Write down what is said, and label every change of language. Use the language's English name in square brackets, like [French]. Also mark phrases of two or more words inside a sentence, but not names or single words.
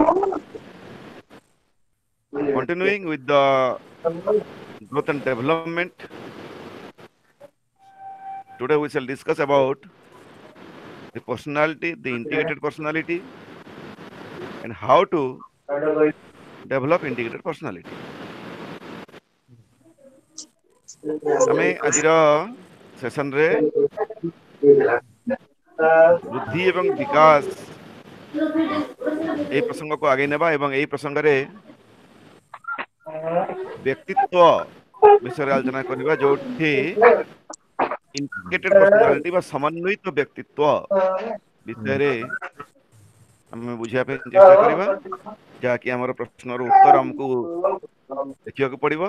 [English] Continuing with the growth and development, today we shall discuss about the personality, the integrated personality, and how to develop integrated personality. [Odia] ଆମେ ଆଜିର ସେସନରେ ବୃଦ୍ଧି ଏବଂ ବିକାଶ এই ପ୍ରସଙ୍ଗକୁ ଆଗେଇ ନେବା ଏବଂ এই ପ୍ରସଙ୍ଗରେ ବ୍ୟକ୍ତିତ୍ୱ ବିଷୟରେ ଆଲୋଚନା କରିବା, ଯୋଉଠି [English] integrated personality [Odia] ବା ସମନ୍ୱିତ ବ୍ୟକ୍ତିତ୍ୱ ବିଷୟରେ ଆମେ ବୁଝିବା ପାଇଁ ଚେଷ୍ଟା କରିବା, ଯାହାକି ଆମର ପ୍ରଶ୍ନର ଉତ୍ତର ଆମକୁ ଦେଖିବାକୁ ପଡିବ।